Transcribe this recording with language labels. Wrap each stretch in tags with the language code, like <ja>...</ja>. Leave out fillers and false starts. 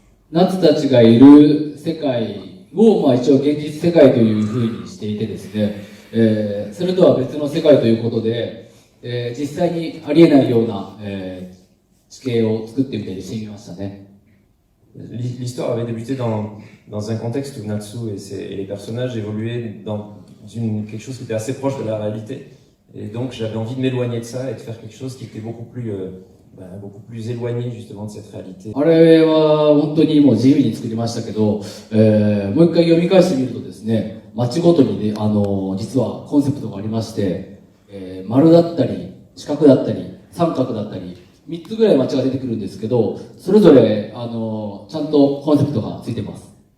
<ja>ナツたちがいる世界を、まあ、一応現実世界というふうにしていてですね、それとは別の世界ということで、実際にありえないような、地形を作ってみたりしてみましたね。</ja> <fr>L'histoire avait débuté dans un contexte où Natsu et les personnages évoluaient dans quelque chose qui était assez proche de la réalité. Et donc j'avais envie de m'éloigner de ça et de faire quelque chose qui était beaucoup plus éloigné justement de cette réalité.</fr> <ja>あれは本当にもう自由に作りましたけど、もう一回読み返してみるとですね、街ごとにね、実はコンセプトがありまして、丸だったり、四角だったり、三角だったり、3つぐらい街が出てくるんですけど、それぞれ、ちゃんとコンセプトがついてます。</ja>